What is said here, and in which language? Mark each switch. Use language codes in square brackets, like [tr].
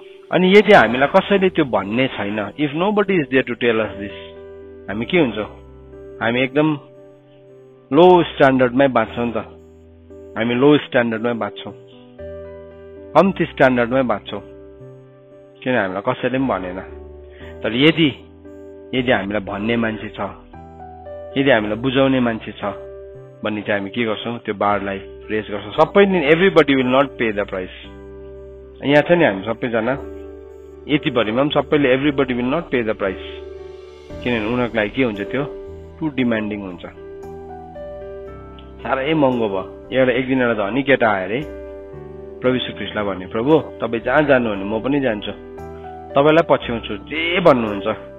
[ne] अनि यदि हामीलाई कसैले त्यो भन्ने छैन, [en] if nobody is there to tell us this, [ne] हामी के हुन्छौँ, हामी एकदम लो स्ट्यान्डर्डमै बाँच्छौँ नि त। हामी लो स्ट्यान्डर्डमै बाँच्छौँ। कम्ती स्ट्यान्डर्डमै बाँच्छौँ, किन हामीलाई कसैले पनि भनेन। तर यदि हामीलाई भन्ने मान्छे छ, यदि हामीलाई बुझाउने मान्छे छ भने चाहिँ हामी के गर्छौँ, त्यो बारलाई रेज गर्छौँ। सबै दिन [en] Everybody will not pay the price. [ne] यहाँ छ नि हामी सबैजना यति भरिमा पनि सबैले [en] everybody will not pay the price, [ne] किनभने उनीहरूको लागि के हुन्छ, त्यो [en] too demanding [ne] हुन्छ, साह्रै महँगो भयो। एक दिन एउटा धनी केटा आयो अरे प्रभु यीशु ख्रीष्टलाई भने, प्रभु तपाईँ जहाँ जानु भने म पनि जान्छु, तपाईँलाई पछ्याउँछु, जे भन्नुहुन्छ।